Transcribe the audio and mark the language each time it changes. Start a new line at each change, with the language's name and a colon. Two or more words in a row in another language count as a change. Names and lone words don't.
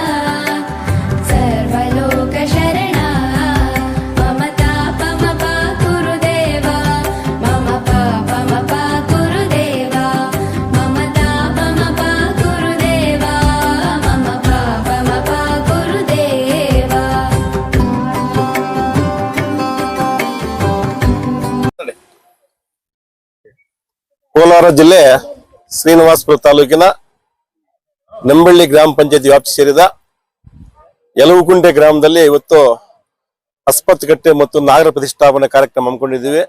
Sanskrit: सर्वलोकशरणा मम तापमपा गुरुदेवा मम पापमपा गुरुदेवा मम तापमपा गुरुदेवा मम पापमपा गुरुदेवा
Kannada: ಕೋಲಾರ ಜಿಲ್ಲೆ ಶ್ರೀನಿವಾಸಪುರ ತಾಲೂಕಿನ ನಂಬಳ್ಳಿ ಗ್ರಾಮ ಪಂಚಾಯತಿ ವ್ಯಾಪ್ತಿ ಸೇರಿದ ಯಲುವುಕುಂಟೆ ಗ್ರಾಮದಲ್ಲಿ ಇವತ್ತು ಅಶ್ವತ್ಥಕಟ್ಟೆ ಮತ್ತು ನಾಗರ ಪ್ರತಿಷ್ಠಾಪನೆ ಕಾರ್ಯಕ್ರಮ ಹಮ್ಮಿಕೊಂಡಿದ್ದೀವಿ.